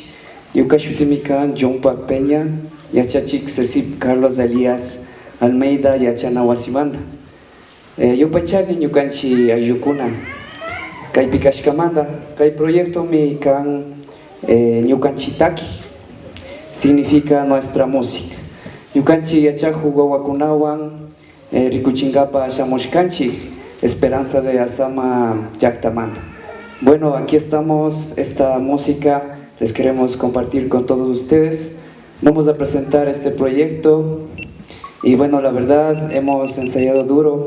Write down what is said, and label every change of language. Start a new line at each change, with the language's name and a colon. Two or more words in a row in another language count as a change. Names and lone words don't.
Quechua: Ñuka shutimi kan John Peña, yachachik Cecip Carlos Elias Almeida yachana wasimanda. Yupaychani ñukanchi ayllukuna kaypi kashkamanta, kay proyecto mi kan ñukanchitaki,
Spanish: significa nuestra música.
Quechua: Ñukanchi yachaku wawakunawan rikuchinkapa shamushkanchik Esperanza de Asama llaktamanta.
Spanish: Bueno, aquí estamos, esta música les queremos compartir con todos ustedes. Vamos a presentar este proyecto y bueno, la verdad hemos ensayado duro.